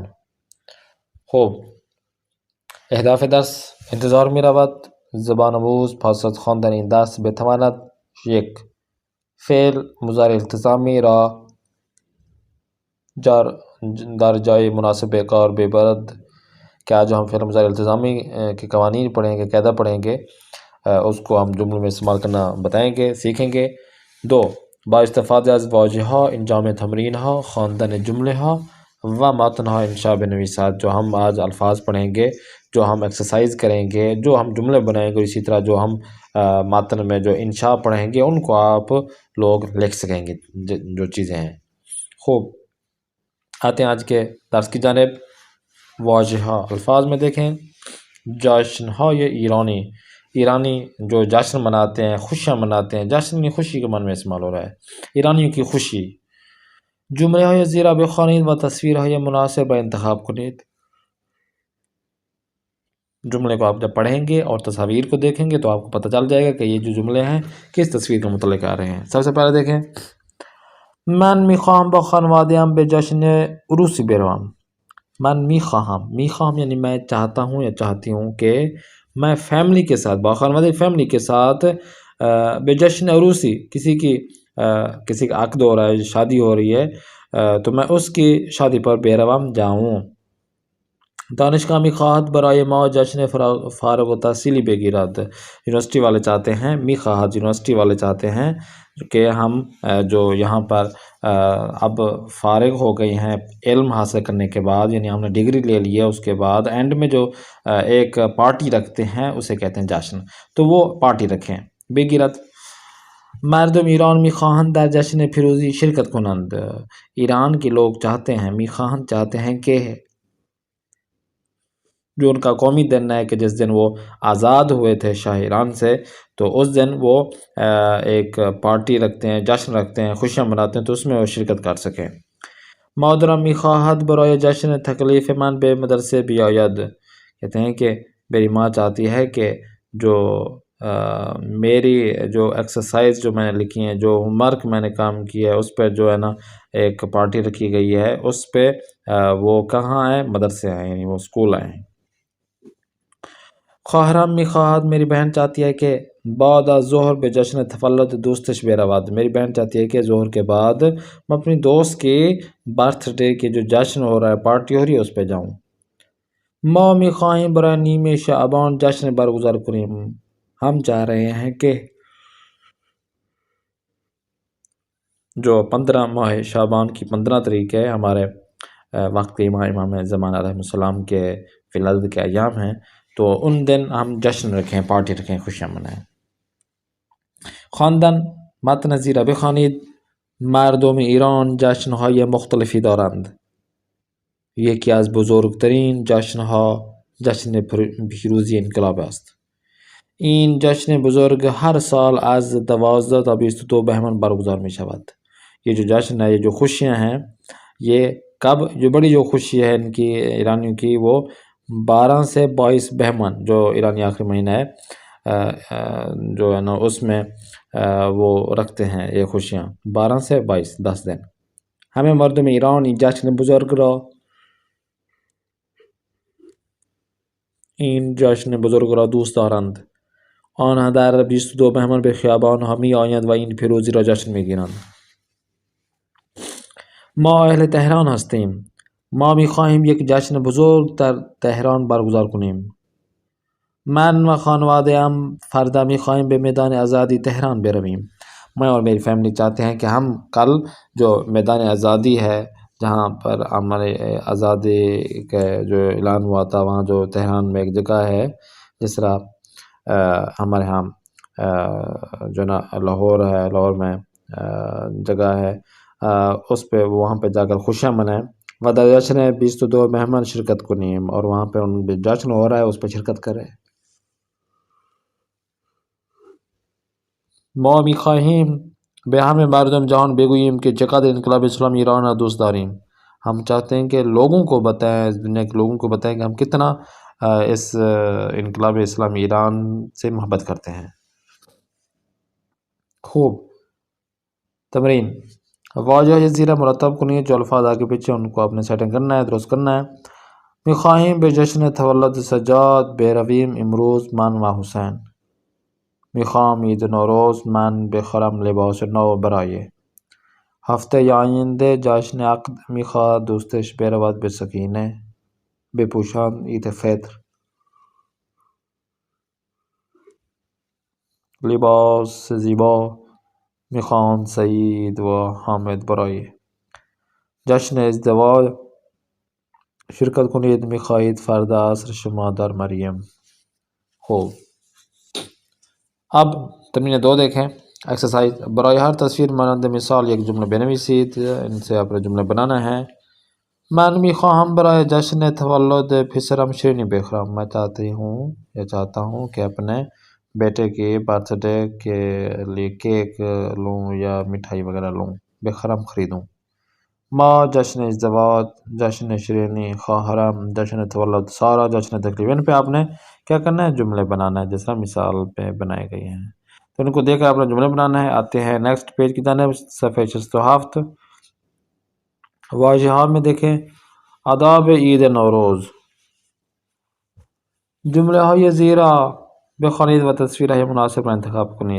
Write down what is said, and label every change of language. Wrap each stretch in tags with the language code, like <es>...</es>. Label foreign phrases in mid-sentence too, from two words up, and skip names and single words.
<fa>خب اهداف درس انتظار می رود زبان آموز پس از خواندن این درس بتواند: 1. فعل مضارع التزامی را در جای مناسب کار ببرد</fa> <ur>کہ آج ہم فعل مضارع التزامی کے قوانین پڑھیں گے، قاعدہ پڑھیں گے، اس کو ہم جملوں میں استعمال کرنا بتائیں گے، سیکھیں گے. 2.</ur> <fa>با استفاده از واژه ها انجام تمرین ها، خواندن جمله ها و متن ها انشاء بنویسد.</fa> <ur>جو ہم آج الفاظ پڑھیں گے، جو ہم ایکسرسائز کریں گے، جو ہم جملے بنائیں گے، اسی طرح جو ہم متن میں جو انشاء پڑھیں گے ان کو آپ لوگ لکھ سکیں گے جو چیزیں ہیں. خوب آتے ہیں آج کے درس کی جانب. واجہ الفاظ میں دیکھیں.</ur> <fa>جشن های ایرانی</fa> <ur>جو جشن مناتے ہیں، خوشیاں مناتے ہیں. جشن کی خوشی کے معنی میں استعمال ہو رہا ہے، ایرانیوں کی خوشی.</ur> <fa>جمله های زیر بخوانید و تصویرهای مناسب انتخاب کنید.</fa> <ur>جملے کو آپ جب پڑھیں گے اور تصاویر کو دیکھیں گے تو آپ کو پتہ چل جائے گا کہ یہ جو جملے ہیں کس تصویر کے متعلق آ رہے ہیں. سب سے پہلے دیکھیں.</ur> <fa>من میخواهم با خانواده‌ام به جشن عروسی بروم. من میخواهم</fa> <ur>یعنی میں چاہتا ہوں یا چاہتی ہوں کہ میں فیملی کے ساتھ،</ur> <fa>با خانواده</fa> <ur>فیملی کے ساتھ</ur> <fa>به جشن عروسی،</fa> <ur>کسی کا عقد ہو رہا ہے، شادی ہو رہی ہے، تو میں اس کی شادی پر بروم جاؤں.</ur> <fa>دانشگاه میخواهد برای ما جشن فارغ التحصیلی بگیرد.</fa> <ur>یونیورسٹی والے چاہتے ہیں، میخواهد یونیورسٹی والے چاہتے ہیں کہ ہم جو یہاں پر اب فارغ ہو گئی ہیں علم حاصل کرنے کے بعد، یعنی ہم نے ڈگری لے لی ہے، اس کے بعد اینڈ میں جو ایک پارٹی رکھتے ہیں اسے کہتے ہیں جشن، تو وہ پارٹی رکھیں.</ur> <fa>بگیرد. مردم ایران میخواهند در جشن پیروزی شرکت کنند.</fa> <ur>ایران کے لوگ چاہتے ہیں، میخواهند چاہتے ہیں کہ جو ان کا قومی دن ہے کہ جس دن وہ آزاد ہوئے تھے شاہ ایران سے، تو اس دن وہ ایک پارٹی رکھتے ہیں، جشن رکھتے ہیں، خوشیاں مناتے ہیں، تو اس میں وہ شرکت کر سکیں.</ur> <fa>مادرم میخواهد برای جشن تکلیف من به مدرسه بیاید.</fa> <ur>کہتے ہیں کہ میری ماں چاہتی ہے کہ جو میری جو ایکسرسائز جو میں نے لکھی ہیں، جو</ur> <en>homework</en> <ur>میں نے کام کیا ہے، اس پہ جو ہے نا ایک پارٹی رکھی گئی ہے، اس پہ وہ کہاں ہے؟ مدرسے ہیں، یعنی وہ اسکول آئے ہیں.</ur> <fa>خواهرم میخواهد</fa> <ur>میری بہن چاہتی ہے کہ</ur> <fa>بعد از ظہر به جشن تولد دوستش برود.</fa> <ur>میری بہن چاہتی ہے کہ ظہر کے بعد میں اپنی دوست کی</ur> <en>birthday</en> <ur>کی جو جشن ہو رہا ہے، پارٹی ہو رہی ہے، اس پہ جاؤں.</ur> <fa>ما میخواهیم برای نیمه شعبان جشن برگزار کنیم.</fa> <ur>ہم چاہ رہے ہیں کہ جو 15 ماہ شعبان کی 15 تاریخ ہے، ہمارے وقت کے امام زمان علیہ السلام کے فی الحال کے ایام ہیں، تو ان دن ہم جشن رکھیں، پارٹی رکھیں، خوشیاں منائیں.</ur> <fa>خواندن متن زیر بخوانید. مردم ایران جشنهای مختلفی دارند. یکی از بزرگترین جشنها جشن پیروزی انقلاب است. این جشن بزرگ هر سال از 12 تا 22 بہمن برگزار می شود.</fa> <ur>یہ جو جشن ہے، یہ جو خوشیاں ہیں، یہ کب جو بڑی جو خوشی ہے ان کی ایرانیوں کی، وہ 12 سے 22 بہمن جو ایرانی آخری مہینہ ہے جو ہے نا، اس میں وہ رکھتے ہیں یہ خوشیاں. 12 سے 22 10 دن.</ur> <fa>ہمیں مردم ایران این جشن بزرگ را دوست دارند. آنها در 22 بهمن به خیابان ها می آیند و این پیروزی را جشن می گیرند. ما اهل تهران هستیم. ما می خواهیم یک جشن بزرگ در تهران برگزار کنیم. من و خانواده ام فردا می خواهیم به میدان آزادی تهران برویم.</fa> <ur>میں اور میری فیملی چاہتے ہیں کہ ہم کل جو میدان آزادی ہے جہاں پر ہمارے آزادی کا جو اعلان ہوا تھا، وہاں جو تہران میں ایک جگہ ہے، جس طرح ہمارے یہاں جو نا لاہور ہے، لاہور میں جگہ ہے، اس پہ وہاں پہ جا کر خوشیاں منائیں۔ ودا جشن ہے 22 مہمان</ur> <fa>شرکت کنیم،</fa> <ur>اور وہاں پہ ان پہ جشن ہو رہا ہے، اس پہ شرکت کریں۔</ur> <fa>ما میخواهیم به همه مردم جهان بگوییم که چقدر انقلاب اسلامی ایران را دوست داریم۔</fa> <ur>ہم چاہتے ہیں کہ لوگوں کو بتائیں، اس دنیا کے لوگوں کو بتائیں کہ ہم کتنا اس انقلاب اسلامی ایران سے محبت کرتے ہیں۔ خوب تمرین، واجہ جزیرہ مرتب کنیے، جو الفاظ آگے پیچھے ان کو اپنے سیٹنگ کرنا ہے، درست کرنا ہے۔</ur> <fa>میخواهیم به جشن تولد سجاد برویم امروز من و حسین۔ میخوام عید نوروز من بخرم لباس نو برای۔ هفته آینده جشن عقد میخواهد دوستش برود به سکینه بپوشان عید فطر لباس زیبا میخواهند سعید و حامد برای جشن ازدواج شرکت کنید میخواهید فردا عصر شما در مریم۔ خوب،</fa> <ur>اب تمرین 2 دیکھیں۔ ایکسرسائز،</ur> <fa>برای ہر تصویر مانند مثال یک جمله بنویسید،</fa> <ur>ان سے آپ نے جمله بنانا ہے۔</ur> <fa>من میخواهم برای جشن تولد پسرم شیرینی بخرم۔</fa> <ur>میں چاہتی ہوں یا چاہتا ہوں کہ اپنے بیٹے کی</ur> <en>birthday</en> <ur>کے لیے کیک لوں یا مٹھائی وغیرہ لوں، بخرم خریدوں۔</ur> <fa>ما جشن ازدواج، جشن شیرینی خواہرم، جشن تولد سارا، جشن تقریب۔</fa> <ur>ان پہ آپ نے کیا کرنا ہے؟ جملے بنانا ہے، جس طرح مثال پہ بنائے گئے ہیں، تو ان کو دیکھ کر آپ نے جملے بنانا ہے۔ آتے ہیں</ur> <en>next page</en> <ur>کی جانب، صفحہ 67 واضحات میں دیکھیں آداب عید نوروز۔</ur> <fa>جمله های زیرا بخوانید و تصویرهای مناسب را انتخاب کنید.</fa>